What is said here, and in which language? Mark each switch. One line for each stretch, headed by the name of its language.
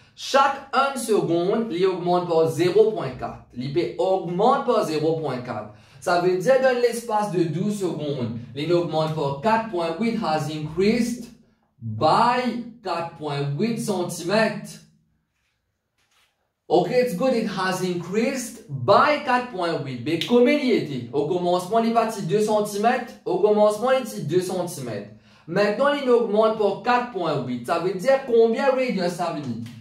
French: Chaque 1 seconde, il augmente par 0.4. L'IP augmente par 0.4. Ça veut dire dans l'espace de 12 secondes, il augmente par 4.8
English: has increased by 4.8 cm. Okay, it's good, it has increased by 4.8.
French: Mais comme il était, au commencement, il est parti 2 cm. Au commencement, il était 2 cm. Maintenant, il augmente par 4.8. Ça veut dire combien radius ça veut dire?